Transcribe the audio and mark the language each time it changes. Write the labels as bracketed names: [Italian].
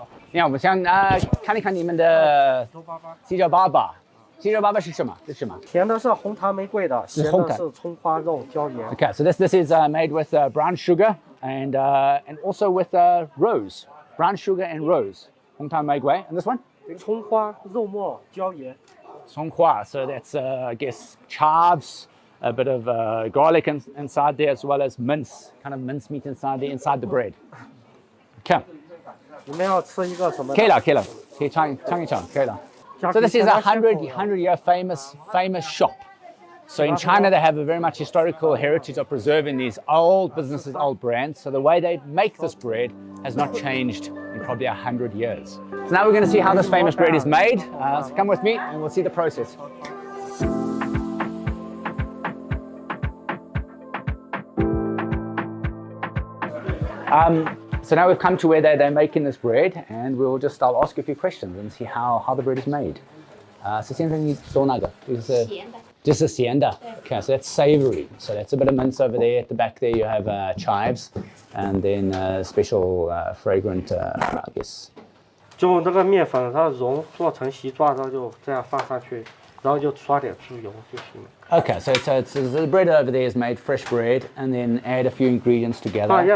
[Chinese] 你好，我想看一看你们的鸡脚粑粑。鸡脚粑粑是什么？是什么？甜的是红糖玫瑰的，咸的是葱花肉椒盐。 [English] Okay, so this is made with brown sugar and also with rose, brown sugar and rose. [Chinese] 红糖玫瑰, [English] and this one? [Chinese] 葱花肉末椒盐。葱花, [English] so that's I guess chives, a bit of garlic inside there, as well as mince, kind of mince meat inside the bread. Okay. [Chinese] 你们要吃一个什么？可以了，可以了，可以尝一尝，可以了。 [English] So this is a 100-year famous shop. So in China they have a very much historical heritage of preserving these old businesses, old brands. So the way they make this bread has not changed in probably 100 years. So now we're going to see how this famous bread is made. So come with me and we'll see the process. So now we've come to where they're making this bread, and I'll ask you a few questions and see how the bread is made. So [Chinese] 现在你做那个就是咸的. [English] Okay, so that's savory. So that's a bit of mince over there. At the back there you have chives, and then special fragrant, I guess. [Chinese] 就这个面粉它做成稀状，然后就这样放上去，然后就刷点猪油就行了。 [English] Okay, so the bread over there is made fresh bread, and then add a few ingredients together.